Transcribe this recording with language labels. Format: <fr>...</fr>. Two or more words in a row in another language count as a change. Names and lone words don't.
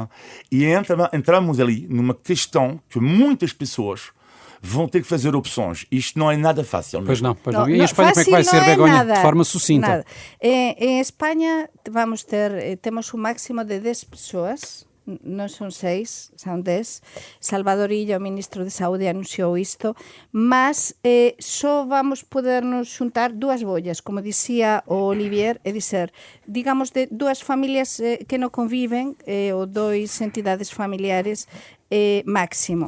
<pt>E entramos ali numa questão que muitas pessoas vão ter que fazer opções. Isto não é nada fácil. Pois não. E em Espanha como é que vai ser, Begonha? De forma sucinta. Nada. Em Espanha temos um máximo de 10 pessoas.</pt> <gl>Non son 6, son 10. Salvador Illa, o ministro de Saúde, anunciou isto, mas só vamos podernos xuntar 2 bollas, como dicía o Olivier, é dizer, digamos, de 2 familias que non conviven, ou 2 entidades familiares máximo.</gl>